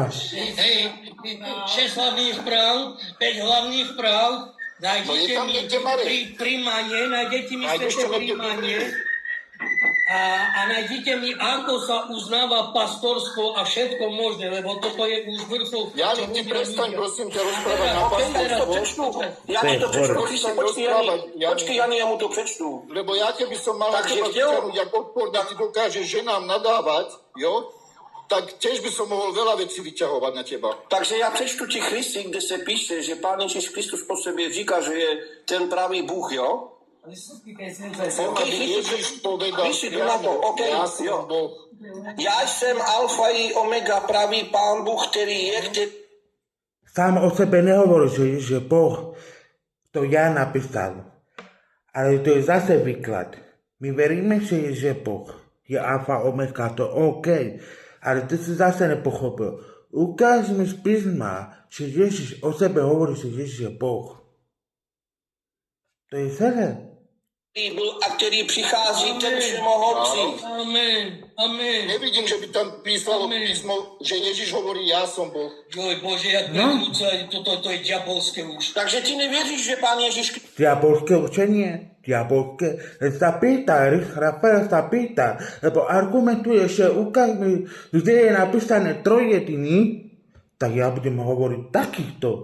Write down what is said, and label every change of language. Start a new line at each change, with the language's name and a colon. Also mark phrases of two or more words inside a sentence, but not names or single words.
Slovak: Hej, 6 hlavných práv, 5 hlavných práv, nájdete No je tam mi niekde, Marek. príjmanie, nájdete mi Nájdeš sveté to niekde? príjmanie a nájdete mi, ako sa uznáva pastorstvo a všetko možné, lebo toto je už vrchol. Ja čo ty ľudia prestaň, vidia. prosím ťa, rozprávať na Ok, ja pastorstvo,
Czech: to přečtu. Já ti to přečtu, Christi, počkej, Jani, já mu to přečtu.
Slovak: lebo ja keby som mal
Czech: Takže
Slovak: teba
Czech: chtěl-
Slovak: vyťahnuť, jak odporník ty dokážeš ženám nadávať, jo, tak tiež by som mohol veľa vecí vyťahovať na teba.
Czech: Takže já přečtu ti Christi, kde se píše, že Pán Ježíš Kristus po sobě říká, že je ten pravý Bůh, jo?
Slovak: Chcem, aby Ježiš povedal
Czech: Vyši, tu na to, OK,
Slovak: ja som
Czech: jo.
Slovak: Boh.
Czech: Já jsem alfa i omega, pravý Pán Bůh, který je, který...
Slovak: Sám o sebe nehovorí, že Ježiš je Boh. To ja napísal. Ale to je zase výklad. My veríme, že Ježiš je Boh. Je alfa, omega, to OK. Ale ty si zase nepochopil. Ukáž mi z písma, že Ježiš o sebe hovorí, že Ježiš je Boh. To je celé.
Czech: byl a který přichází ten všemohoucí. Amen, amen.
Slovak: Nevidím, že by tam písalo písmo, že Ježiš hovorí, ja som Boh. Joj, Bože, jak prekrúca, to je diabolské už.
Czech: Takže ty nevěříš, že Pán Ježíš
Slovak: Diabolské učenie, diabolské, sa pýta, Rafael sa pýta, lebo argumentuje, že ukáž mi, kde je napísané trojjediný, tak ja budem hovoriť takýchto.